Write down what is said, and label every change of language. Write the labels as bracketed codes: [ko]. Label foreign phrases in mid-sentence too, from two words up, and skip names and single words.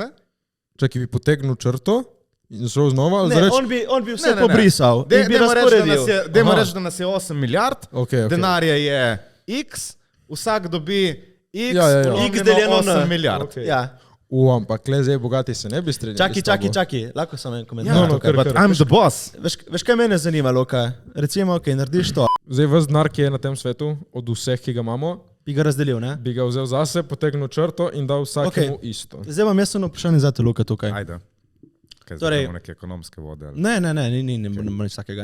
[sl] Čakaj, bi potegnil črto in šel znova? Ne, on bi vse pobrisal in bi razporedil. Dajmo reči, da nas je 8 milijard, Okay. denarja je X, vsak dobi X, X deljeno na 8 milijard. Okay. Ja. Ampak le zdaj bogati se ne bi strinjali. Čakaj, lahko samo en komentar. [en] But I'm the boss. [sl] Veš, kaj mene zanima, Luka? Recimo, narediš to, Zdaj ves denar, ki je na tem svetu, od vseh, ki ga imamo, bi ga razdelil, ne? bi ga vzel zase, potegnil črto in dal vsakemu isto. Zdaj imam jaz eno vprašanje za te, Luka, tukaj. Ajde. Kaj Torej- imamo neke ekonomske vode? Ali? Ne, ni nič takega.